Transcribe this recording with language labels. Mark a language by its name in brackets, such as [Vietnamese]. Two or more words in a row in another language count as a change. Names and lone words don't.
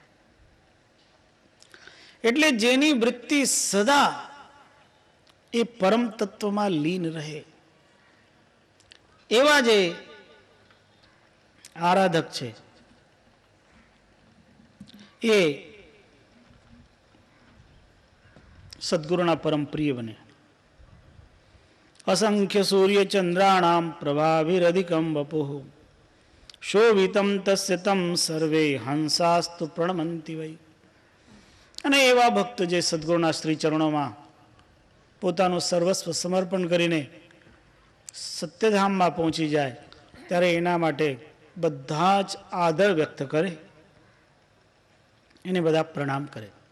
[Gujarati] એટલે જેની વૃત્તિ સદા એ પરમ તત્વમાં લીન રહે એવા જે આરાધક છે એ સદગુરુના પરમ પ્રિય બને। [Sanskrit] असंख्य सूर्य चंद्राणाम प्रभाभिरधिकं वपुः शोभितं तस्य तं सर्वे हंसास्तु प्रणमन्ति वै। [Gujarati] અને એવા ભક્ત જે સદગુરુના શ્રી ચરણોમાં પોતાનું સર્વસ્વ સમર્પણ કરીને સત્યધામમાં પહોંચી જાય ત્યારે એના માટે બધા જ આદર વ્યક્ત કરે, એને બધા પ્રણામ કરે।